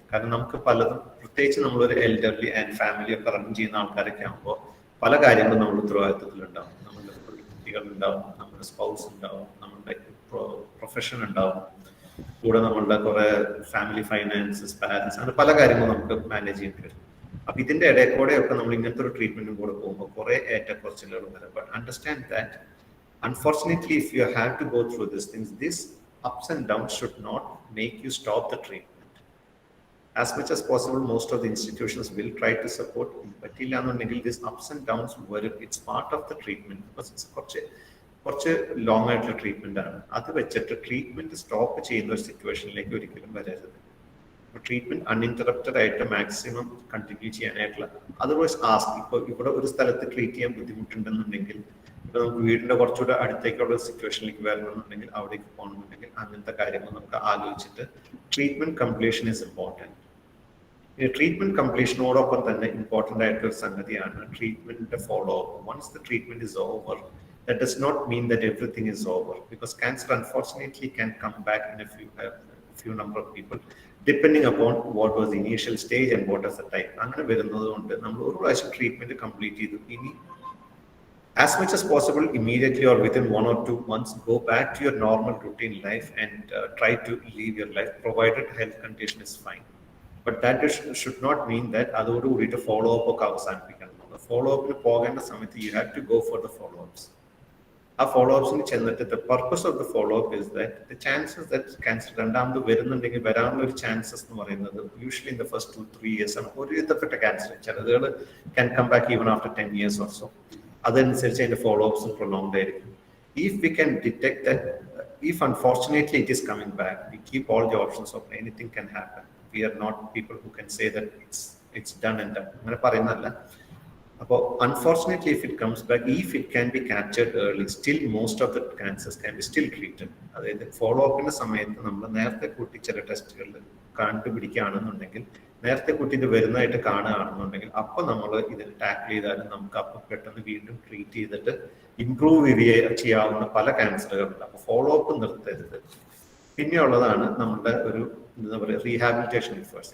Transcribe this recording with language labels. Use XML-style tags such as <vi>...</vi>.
<ml>കാരണം നമുക്ക് പലതും, പ്രത്യേകിച്ച് നമ്മളൊരു എൽഡർലി ആൻഡ് ഫാമിലി ഒക്കെ റൺ ചെയ്യുന്ന ആൾക്കാരൊക്കെ ആകുമ്പോൾ പല കാര്യങ്ങളും നമ്മൾ ഉത്തരവാദിത്വത്തിലുണ്ടാവും. നമ്മുടെ കുട്ടികളുണ്ടാവും, നമ്മുടെ സ്പൗസ് ഉണ്ടാവും, നമ്മുടെ പ്രൊഫഷൻ ഉണ്ടാവും, കൂടെ നമ്മളുടെ കുറെ ഫാമിലി ഫൈനാൻസസ്, പാരൻസ്, അങ്ങനെ പല കാര്യങ്ങളും നമുക്ക് മാനേജ് ചെയ്യേണ്ടി വരും. അപ്പൊ ഇതിന്റെ ഇടയിൽ കൂടെയൊക്കെ നമ്മൾ ഇങ്ങനത്തെ ഒരു ട്രീറ്റ്മെന്റും കൂടെ പോകുമ്പോൾ കുറെ ഏറ്റക്കുറച്ചിലുകളും വരും.</ml> <en>But understand that unfortunately if you have to go through these things, this ups and downs should not make you stop the treatment. As much as possible, most of the institutions will try to support, but these ups and downs were, it's part of the treatment because it's</en> <ml>കുറച്ച് long ആയിട്ടുള്ള treatment ആണ്. അത് വെച്ചിട്ട് treatment stop ചെയ്യുന്ന ഒരു സിറ്റുവേഷനിലേക്ക് ഒരിക്കലും വരരുത്. Treatment uninterrupted ആയിട്ട് മാക്സിമം കണ്ടിന്യൂ ചെയ്യാനായിട്ടുള്ള, അതർവൈസ് ആസ്ക്. ഇപ്പോൾ ഇവിടെ ഒരു സ്ഥലത്ത് ട്രീറ്റ് ചെയ്യാൻ ബുദ്ധിമുട്ടുണ്ടെന്നുണ്ടെങ്കിൽ ഇപ്പൊ നമുക്ക് വീടിന്റെ കുറച്ചുകൂടെ അടുത്തേക്കുള്ള സിറ്റുവേഷനിലേക്ക് വരണമെന്നുണ്ടെങ്കിൽ, അവിടേക്ക് പോകണമെന്നുണ്ടെങ്കിൽ അങ്ങനത്തെ കാര്യങ്ങൾ നമുക്ക് ആലോചിച്ചിട്ട്</ml> <en>Treatment completion is important.</en> <ml>ഈ ട്രീറ്റ്മെന്റ് കംപ്ലീഷനോടൊപ്പം തന്നെ ഇമ്പോർട്ടൻ്റ് ആയിട്ടൊരു സംഗതിയാണ് ട്രീറ്റ്മെന്റിന്റെ follow up.</ml> <en>Once the treatment is over, that does not mean that everything is over, because cancer unfortunately can come back in a few number of people depending upon what was the initial stage and what was the type.</en> <ml>അങ്ങനെ വരുന്നതുകൊണ്ട് നമ്മൾ ഒരു പ്രാവശ്യം treatment complete ചെയ്തു, ഇനി</ml> <en>as much as possible immediately or within 1 or 2 months go back to your normal routine life and try to live your life provided health condition is fine. But that should not mean that</en> <ml>അതോട് കൂടിയിട്ട് follow up ഒക്കെ അവസാനിപ്പിക്കണം. Follow അപ്പിന് പോകേണ്ട സമയത്ത്</ml> <en>you have to go for the follow ups.</en> <ml>ആ follow അപ്സിന് ചെന്നിട്ട്</ml> <en>the purpose of the follow up is that the chances that cancer</en> <ml>രണ്ടാമത് വരുന്നുണ്ടെങ്കിൽ വരാനുള്ള ഒരു ചാൻസസ് എന്ന് പറയുന്നത്</ml> <en>usually in the first 2-3 years</en> <ml>ആണ്. ഒരു വിധപ്പെട്ട cancer ചിലതുകൾ</ml> <en>can come back even after 10 years or so.</en> <ml>അതനുസരിച്ച് അതിന്റെ ഫോളോ അപ്സും പ്രൊലോങ്ഡ് ആയിരിക്കും.</ml> <en>If we can detect that, if unfortunately it is coming back, we keep all the options of anything can happen. we are not people who can say that it's done and done.</en> <ml>അങ്ങനെ പറയുന്നതല്ല. അപ്പോൾ</ml> <en>unfortunately if it comes back, if it can be captured early, still most of the cancers can be still treated.</en> <ml>അതായത് follow അപ്പിന്റെ സമയത്ത് നമ്മൾ നേരത്തെ കൂട്ടി ചില ടെസ്റ്റുകളിൽ കണ്ടുപിടിക്കുകയാണെന്നുണ്ടെങ്കിൽ, നേരത്തെ കൂട്ടി ഇത് വരുന്നതായിട്ട് കാണുകയാണെന്നുണ്ടെങ്കിൽ, അപ്പോൾ നമ്മൾ ഇത് ടാക്കിൾ ചെയ്താലും നമുക്ക് അപ്പം പെട്ടെന്ന് വീണ്ടും ട്രീറ്റ് ചെയ്തിട്ട് ഇംപ്രൂവ് ചെയ്യാവുന്ന പല ക്യാൻസറുകളുണ്ട്. അപ്പോൾ ഫോളോ അപ്പ് നിർത്തരുത്. പിന്നെയുള്ളതാണ് നമ്മുടെ ഒരു എന്താ പറയുക റീഹാബിലിറ്റേഷൻ എഫേർട്സ്.</ml>